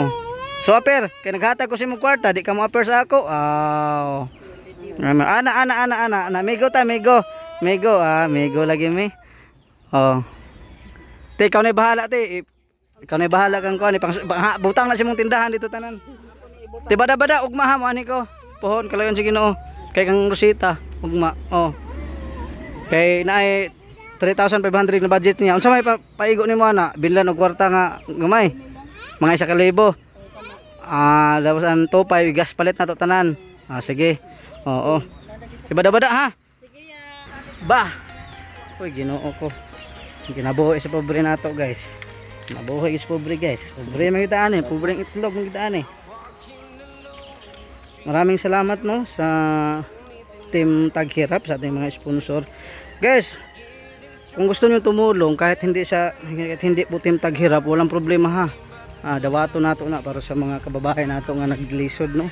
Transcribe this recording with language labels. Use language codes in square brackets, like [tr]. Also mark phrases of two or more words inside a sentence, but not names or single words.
[ceb] So aper, kay naghatag ko si mo kwarta, di ka mo aper sa ako. Ah. Ana, migo ta, migo. Migo, migo lagi mi. Oh. Te, ikaw na bahala te. Ikaw na bahala kang kuan, butang na si mong tindahan dito tanan. Te bada-bada ugma ha mo ani ko. Pohon kalayon si Ginoo. Kay kang Rosita, ugma. Oh. Kay naay 3,500 na budget niya. Unsa may paigo nimo ana? Binlan og kwarta nga gamay. Mga 1,000. Tapos ang 2,500 gas palit na to tanan. Sige. Oo. Ibada-bada ha. Sige ya. Ba. Uy, Ginoo ko. Ginabuhi sa pobre nato, guys. Nabuhi sa pobre, guys. Pobre man kita ani, pobreng itlog man kita ani. [tl] Maraming salamat no sa Team Taghirap, sa ating mga sponsor. Guys, kung gusto niyo tumulong kahit hindi po Team Taghirap, walang problema ha. [ceb] Dawato nato na para sa mga kababayan nato nga naglisod no.